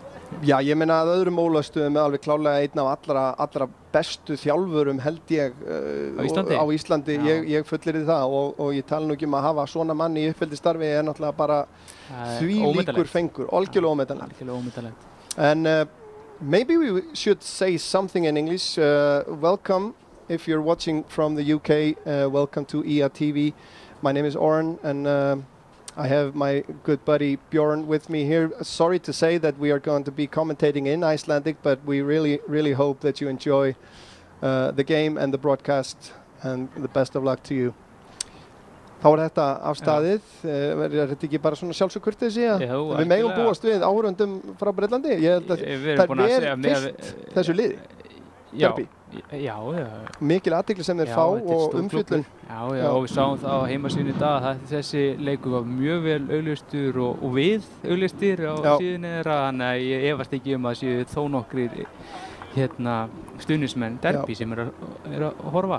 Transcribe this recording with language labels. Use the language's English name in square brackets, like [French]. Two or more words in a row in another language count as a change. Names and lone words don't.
[Icelandic] Já, ég meina að öðrum ólöstuðum alveg klárlega einn af allra bestu þjálfurum held ég Á Íslandi. Ég fullyri það og ég tala nú ekki að hafa svona mann í uppeldisstarfi náttúrulega bara því líkur fengur, algjörlega ómetanlegt. [English] And maybe we should say something in English. Welcome if you're watching from the UK. Welcome to EA TV. My name is Oren and I have my good buddy Bjorn with me here. Sorry to say that we are going to be commentating in Icelandic, but we really hope that you enjoy the game and the broadcast, and the best of luck to you. [Icelandic] Þá þetta afstaðið, þetta ekki bara svona sjálfsögkurteisi að við megum búast við áhorfendum frá Breitlandi? Ég held að það fyrst þessu liði. Derby. Já. Mikil athygli sem þeir fá og umfjöllun. Já, og við sáum það á heimasíðunni í dag að þessi leikur var mjög vel auglýstur og við auglýstir á síðunni þeirra, þannig að ég efast ekki að séu þó nokkrir stuðningsmenn Derby sem er að horfa.